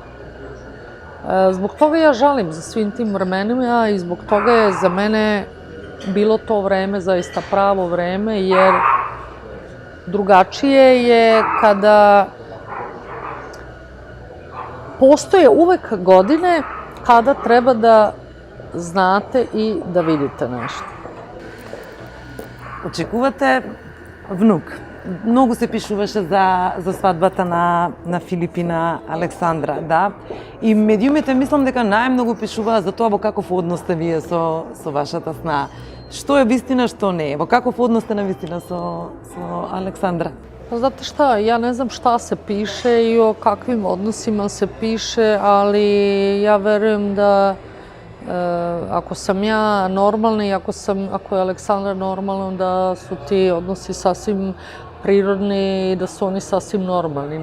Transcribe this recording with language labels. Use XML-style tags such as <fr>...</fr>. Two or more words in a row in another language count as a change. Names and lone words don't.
<sr>Zbog toga ja žalim za svim tim vremenima i zbog toga je za mene bilo to vreme zaista pravo vreme, jer drugačije je kada postoje uvek godine kada treba da znate i да видите нешто.</sr> <mk>Очекувате внук. Многу се пишуваше за свадбата на Филип и на Александра, да. И медиумите мислам дека најмногу пишуваа за тоа во каков однос сте вие со вашата сна. Што е вистина, што не е? Во каков однос сте навистина со Александра?</mk> <sr>Znate šta, ja ne znam šta se piše i o kakvim odnosima se piše, ali ja verujem da ako sam ja normalna i ako je Aleksandra normalna, da su ti odnosi sasvim prirodni i da su oni sasvim normalni.</sr>